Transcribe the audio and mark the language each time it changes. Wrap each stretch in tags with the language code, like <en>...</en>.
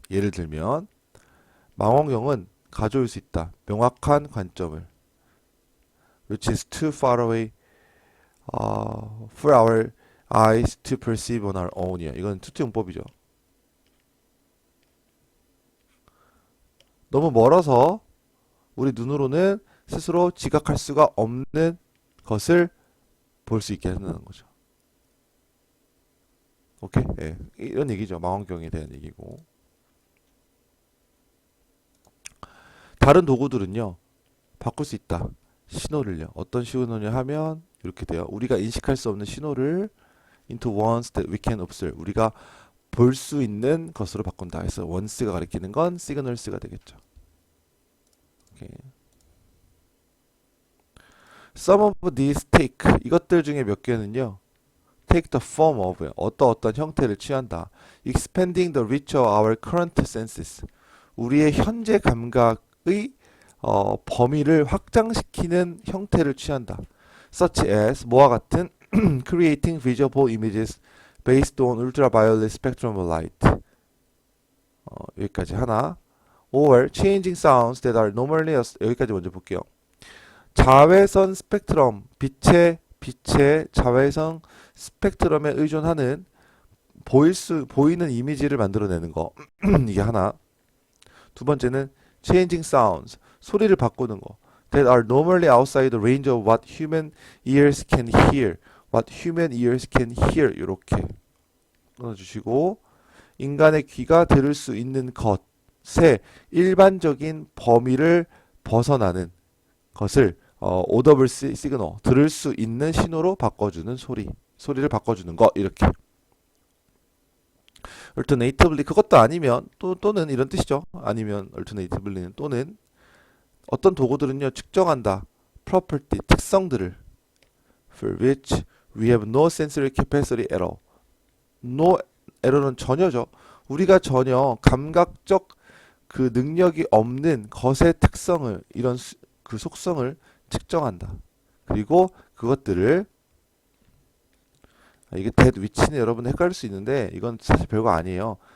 <ko>예를 들면 망원경은 가져올 수 있다. 명확한 관점을</ko> <en>which is too far away for our eyes to perceive on our own이야.</en> <ko>이건 투투용법이죠. 너무 멀어서 우리 눈으로는 스스로 지각할 수가 없는 것을 볼 수 있게 한다는 거죠. 오케이? 예, 이런 얘기죠. 망원경에 대한 얘기고. 다른 도구들은요, 바꿀 수 있다. 신호를요. 어떤 신호냐 하면 이렇게 돼요. 우리가 인식할 수 없는 신호를</ko> <en>into ones that we can observe.</en> <ko>우리가 볼 수 있는 것으로 바꾼다. 그래서 once가 가리키는 건 signals가 되겠죠. 오케이.</ko> <en>Some of these take.</en> <ko>이것들 중에 몇 개는요.</ko> <en>take the form of.</en> <ko>어떤 형태를 취한다.</ko> <en>expanding the reach of our current senses.</en> <ko>우리의 현재 감각의 범위를 확장시키는 형태를 취한다.</ko> <en>Such as</en> <ko>뭐와 같은</ko> <en>creating visible images based on ultraviolet spectrum of light.</en> <ko>여기까지 하나.</ko> <en>Or changing sounds that are normally</en> <ko>여기까지 먼저 볼게요. 자외선 스펙트럼, 빛의 자외선 스펙트럼에 의존하는 보이는 이미지를 만들어내는 거. 이게 하나. 두 번째는</ko> <en>changing sounds,</en> <ko>소리를 바꾸는 거.</ko> <en>That are normally outside the range of what human ears can hear. What human ears can hear.</en> <ko>이렇게 끊어주시고, 인간의 귀가 들을 수 있는 것의 일반적인 범위를 벗어나는 것을</ko> <en>audible signal,</en> <ko>들을 수 있는 신호로 바꿔주는 소리를 바꿔주는 거. 이렇게. alternatively, 그것도 아니면 또는 이런 뜻이죠. 아니면 alternatively는 또는 어떤 도구들은요, 측정한다.</ko> <en>property,</en> <ko>특성들을</ko> <en>for which we have no sensory capacity at all.</en> <ko>no error는 전혀죠. 우리가 전혀 감각적 그 능력이 없는 것의 특성을, 이런 그 속성을 측정한다. 그리고 그것들을, 이게 that which는 여러분 헷갈릴 수 있는데 이건 사실 별거 아니에요.</ko>